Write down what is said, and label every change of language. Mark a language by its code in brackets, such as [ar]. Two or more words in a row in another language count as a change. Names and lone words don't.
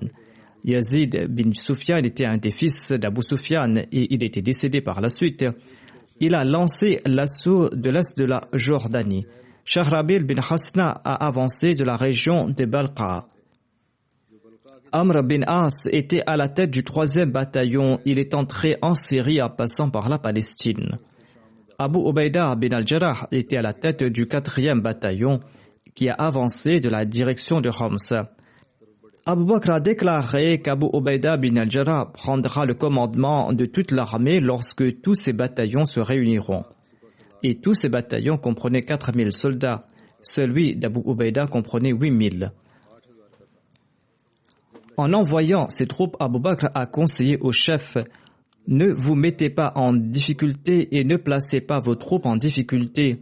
[fr] Yazid bin Sufyan était un des fils d'Abu Sufyan et il était décédé par la suite. Il a lancé l'assaut de l'est de la Jordanie. Shahrabil bin Hasna a avancé de la région de Balqa. Amr bin As était à la tête du 3e bataillon. Il est entré en Syrie en passant par la Palestine. Abu Ubaida bin al-Jarrah était à la tête du 4e bataillon qui a avancé de la direction de Homs. Abu Bakr a déclaré qu'Abu Ubaida bin al-Jarrah prendra le commandement de toute l'armée lorsque tous ces bataillons se réuniront. Et tous ces bataillons comprenaient 4000 soldats. Celui d'Abu Ubaida comprenait 8000. En envoyant ces troupes, Abu Bakr a conseillé au chef: ne vous mettez pas en difficulté et ne placez pas vos troupes en difficulté.